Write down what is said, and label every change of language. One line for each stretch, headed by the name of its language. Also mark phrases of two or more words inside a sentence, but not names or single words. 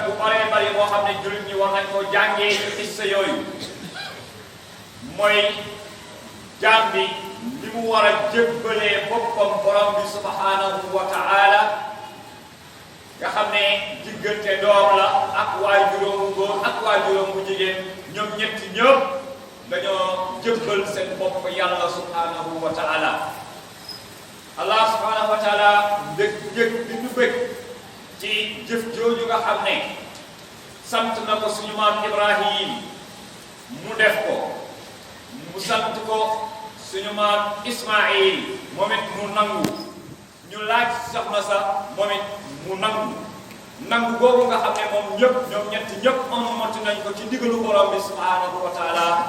Wolof: bu baree bari boo xam ne jullit ñi war nañ koo jàngee ci qissa yooyu mooy jaam bi li mu war a jébbalee boppam borom bi
Arabic: سبحانه وتعالى
Wolof: nga xam ne diggante doom la ak waajuram bu góor ak waajuram bu jigéen ñoom ñetti ñëpp dañoo jëbbal seen bopp yàlla
Arabic: سبحانه وتعالى الله سبحانه وتعالى
Wolof: dëgg bi ñu bëgg ci jëf jooju nga xam ne sant na ko suñu maam Ibrahim mu def ko, mu sant ko suñu maam Ismaïl moom it mu nangu, ñu laaj soxna sa moom it mu nangu googu nga xam ne moom ñoom ñett ñëpp amati nañ ko ci ndigalu borom bi
Arabic: سبحانه وتعالى.